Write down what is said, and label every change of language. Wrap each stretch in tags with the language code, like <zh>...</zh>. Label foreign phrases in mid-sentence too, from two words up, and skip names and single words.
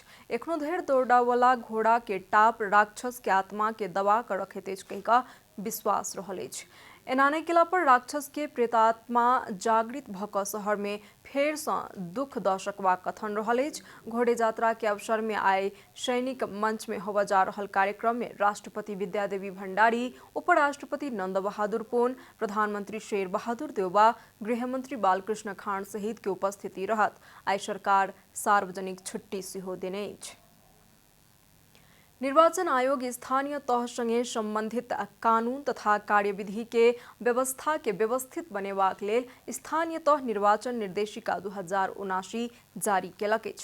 <mai>एखनो धरि दौड़ावला घोड़ा के टाप राक्षस के आत्मा के दबा क रखैत अछि कहि क विश्वास रहल अछि। एना नहि केला पर राक्षस के प्रेतात्मा जागृत भ क शहर में फेर सँ दुख द सकबाक कथन रहल अछि। घोड़े यात्रा के अवसर में आई सैनिक मंच में होबे जा रहल कार्यक्रम में राष्ट्रपति विद्यादेवी भंडारी, उपराष्ट्रपति नंद बहादुर पुन, प्रधानमंत्री शेर बहादुर देउवा, गृहमंत्री बालकृष्ण खान सहित के उपस्थिति रहत। आई सरकार सार्वजनिक छुट्टी सेहो देने अछि। निर्वाचन आयोग स्थानीय तह संगे संबंधित कानून तथा कार्यविधि के व्यवस्था के व्यवस्थित बनेबाक लेल स्थानीय तह निर्वाचन निर्देशिका 2079 जारी केलक अछि।</mai>